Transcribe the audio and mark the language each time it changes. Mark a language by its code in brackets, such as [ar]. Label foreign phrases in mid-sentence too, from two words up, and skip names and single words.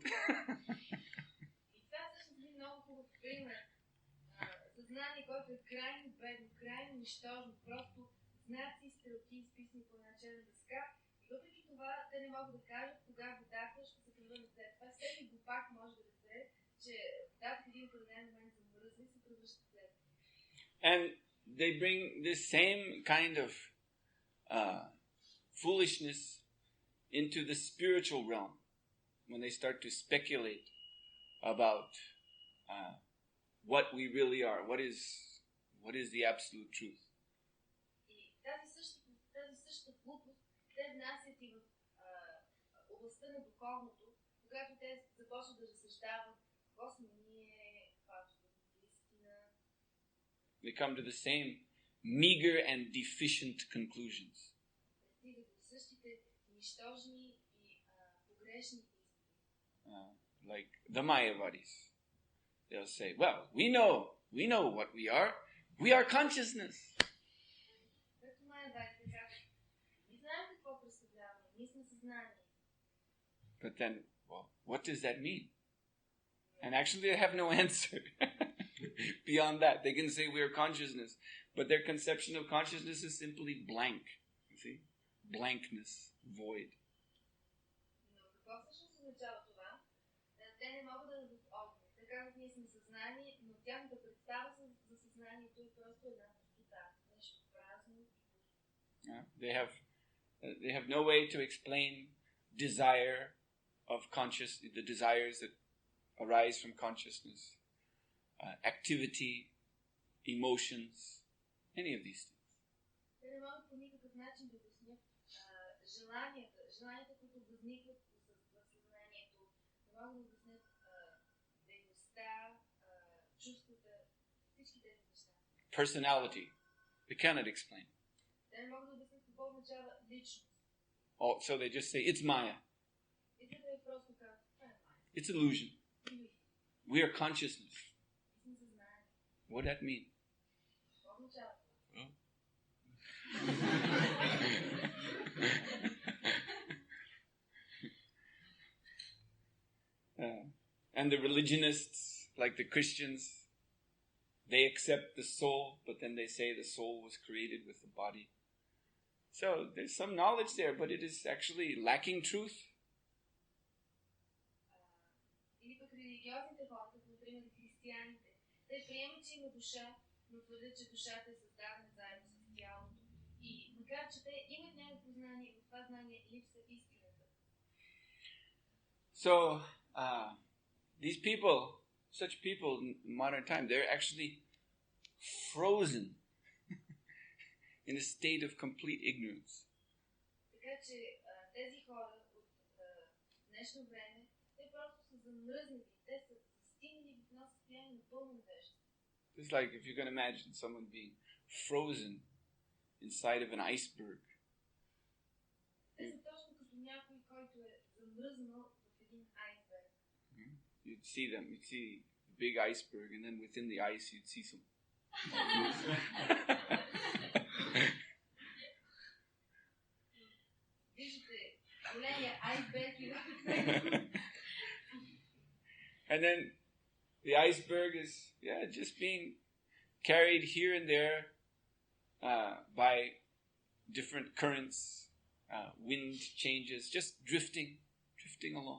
[bg] И това всъщност е много хубав пример. Съзнание, което е крайно бедно, крайно нищожно, просто знаци и стрелки изписани по една черна дъска. И въпреки това, те не могат да кажат кога водата ще се превърне в лед. Това всеки глупак може да разбере, че водата в един определен момент замръзва и се превръща в лед. [en] And they bring this same kind of foolishness into the spiritual realm when they start to speculate about what we really are, what is the absolute truth. [bg] И тази същата глупост те внасят и в областта на духовното, когато те започват да разсъждават какво сме ние, каква е истина. [en] They come to the same meager and deficient conclusions. [bg] Стигат до същите нищожни и погрешни истини. [en] Like the Mayavadis. They'll say, well, we know what we are. We are consciousness. [bg] Както Майявадите казват, ние знаем какво представляваме, ние сме съзнание. [en] But then, well, what does that mean? And actually they have no answer. Beyond that, they can say we are consciousness, but their conception of consciousness is simply blank. You see? Blankness, void. [bg] Но какво всъщност означава това? Те не могат да дадат отговор. Те казват, ние сме съзнание, но тяхната представа за съзнанието е просто една пустота. Нещо празно и пусто. [en] They have no way to explain desire of the desires that arise from consciousness, activity, emotions, any of these things. [bg] Те не могат по никакъв начин да обяснят желанията, които възникват в съзнанието. Не могат да обяснят дейността, чувствата, всички тези неща. [en] Personality, they cannot explain. [bg] Те не могат да обяснят какво означава личност. [en] Oh, so they just say, it's Maya. [bg] И те просто казват, това е Майя. [en] It's illusion. We are consciousness. What does that mean? And the religionists, like the Christians, they accept the soul, but then they say the soul was created with the body. So there's some knowledge there, but it is actually lacking truth. [bg] Те приемат, че има душа, но твърдят, че душата е създадена заедно с тялото. И макар, че те имат някакво знание, в това знание липсва истината. [en] So, these people, such people in modern time, they're actually frozen in a state of complete ignorance. [bg] Така че тези хора от днешно време, те просто са замръзнати, те са застигнали в едно състояние на пълно невежество. [en] It's like if you can imagine someone being frozen inside of an iceberg. [bg] Те са точно като някой, който е замръзнал в един айсберг. [en] You'd see them, you'd see the big iceberg, and then within the ice you'd see some. [bg] Виждате големия айсберг и [en] and then the iceberg is just being carried here and there by different currents, wind changes, just drifting along.